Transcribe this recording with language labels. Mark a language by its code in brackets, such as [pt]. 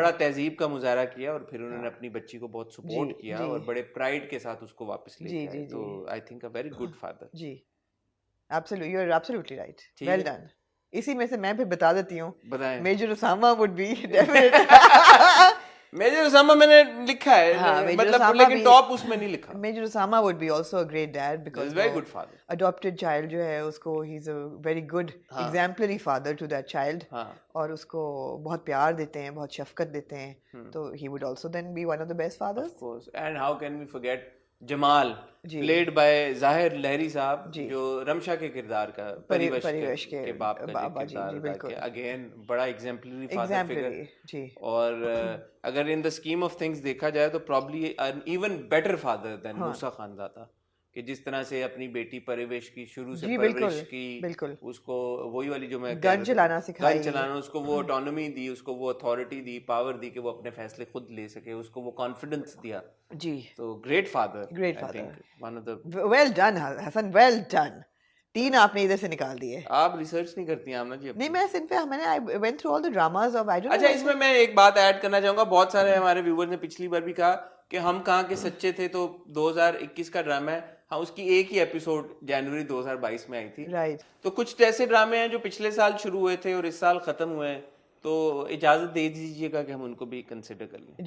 [ur] بڑا تہذیب کا مظاہرہ کیا اور پھر انہوں نے اپنی بچی کو بہت سپورٹ کیا اور بڑے پرائڈ کے ساتھ اس کو واپس لے کے آئے. [en] تو I think a very good father. جی absolutely you are absolutely right. Well done. [ur] اسی میں سے میں پھر بتا دیتی ہوں. بتائیں. [en] Major Osama would be definite. [ur] Major Usama میں نے لکھا ہے مطلب لیکن ٹاپ اس میں نہیں لکھا. [en] Major Osama would be also a great dad because very good father. adopted child [ur] جو ہے اس کو [en] he's a very good exemplary father to that child [ur] اور اس کو بہت پیار دیتے ہیں, [en] بہت شفقت دیتے ہیں, تو he would also then be one of the best fathers. Of course. And how can we forget [ur] Jamal played by ظاہر لہری صاحب جو رمشا کے کردار کا پریوش کے باپ کا کردار تھا, اگین بڑا ایگزیمپلری فادر فگر. اور اگر [en] in the scheme of things [ur] دیکھا جائے تو [en] probably an even better father than [ur] موسیٰ خان زادہ, کہ جس طرح سے اپنی بیٹی پریوش کی شروع سے پرورش کی, اس کو وہی والی جو میں گن چلانا سکھائی, گن چلانا, اس کو وہ آٹونومی دی, اس کو وہ اتھارٹی دی, پاور دی کہ وہ اپنے فیصلے خود لے سکے, اس کو وہ کانفیڈنس دیا. جی [en] تو great father, great father. Well done Hassan, well done. [ur] 3 آپ نے ادھر سے نکال دیے. آپ ریسرچ نہیں کرتی ہیں آمنہ جی؟ نہیں میں صرف میں نے [en] I went through all the dramas of I don't know. [ur] اچھا اس میں میں ایک بات ایڈ کرنا چاہوں گا, بہت سارے ہمارے ویور نے پچھلی بار بھی کہا کہ ہم کہاں کے سچے تھے, تو 2021 کا ڈرامہ ہے, ہاں اس کی ایک ہی ایپیسوڈ جنوری 2022 میں آئی تھی. [en] Right. [ur] تو کچھ ایسے ڈرامے ہیں جو پچھلے سال شروع ہوئے تھے اور اس سال ختم ہوئے ہیں, تو اجازت دے دیجیے گا کہ ہم ان کو بھی کنسیڈر کر لیں.